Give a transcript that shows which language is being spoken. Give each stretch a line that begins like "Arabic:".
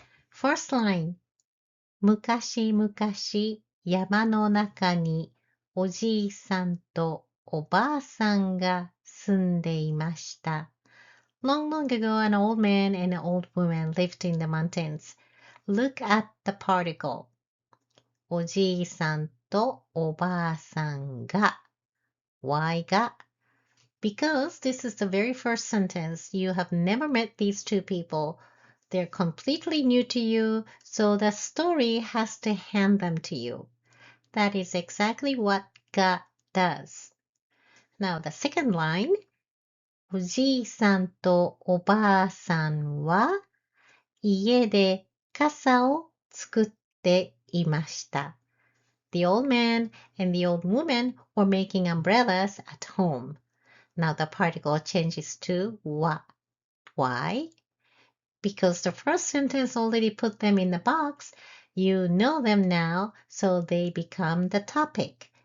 English: First line,
Japanese: 昔々山の中におじいさんとおばあさんが住んでいました.
English: Long, long ago, an old man and an old woman lived in the mountains. Look at the particle.
Japanese: おじいさんとおばあさんが.
English: Why が? Because this is the very first sentence. You have never met these two people. They're completely new to you, so the story has to hand them to you. That is exactly what が does. Now the second line.
Japanese: おじいさんとおばあさんは家で傘を作っていました.
English: The old man and the old woman were making umbrellas at home. Now the particle changes to は.Why? Because the first sentence already put them in the box. You know them now, so they become the topic.